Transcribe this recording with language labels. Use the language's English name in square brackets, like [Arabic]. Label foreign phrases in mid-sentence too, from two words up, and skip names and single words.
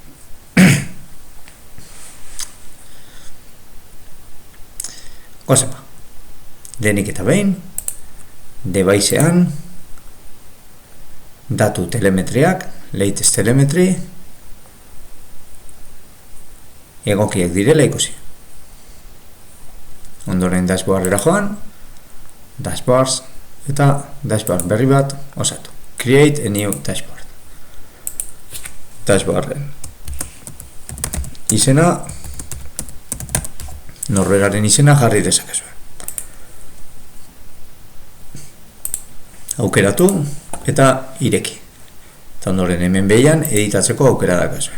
[Basque] Goazen ba, lehenik eta behin, devicean datu telemetriak, [English] latest telemetry, [Basque] egokiak direla ikusi. Ondoren dashboardera joan, dashboards eta dashboard berri bat osatu. [English] Create a new dashboard. [Basque] Dashboarden izena, norberaren izena jarri dezakezue. Aukeratu eta ireki. Eta ondoren hemen behian editatzeko aukera dakazue.